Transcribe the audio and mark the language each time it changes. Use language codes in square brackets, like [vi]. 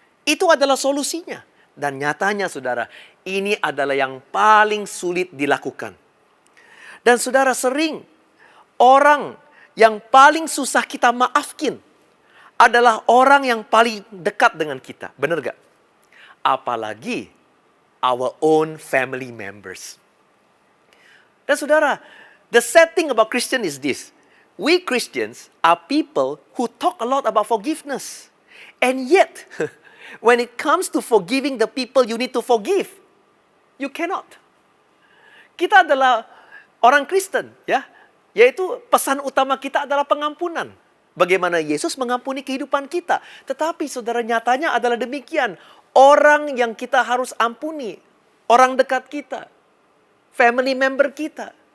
[id] Itu adalah solusinya. Dan nyatanya saudara, ini adalah yang paling sulit dilakukan. Dan saudara, sering orang yang paling susah kita maafkin adalah orang yang paling dekat dengan kita. Benar gak? Apalagi [en] our own family members. [id] Dan saudara, [en] the sad thing about Christian is this. We Christians are people who talk a lot about forgiveness. And yet, when it comes to forgiving the people you need to forgive, you cannot. [id] Kita adalah orang Kristen, ya. Yaitu pesan utama kita adalah pengampunan. Bagaimana Yesus mengampuni kehidupan kita. Tetapi saudara, nyatanya adalah demikian. Orang yang kita harus ampuni, orang dekat kita, family member kita.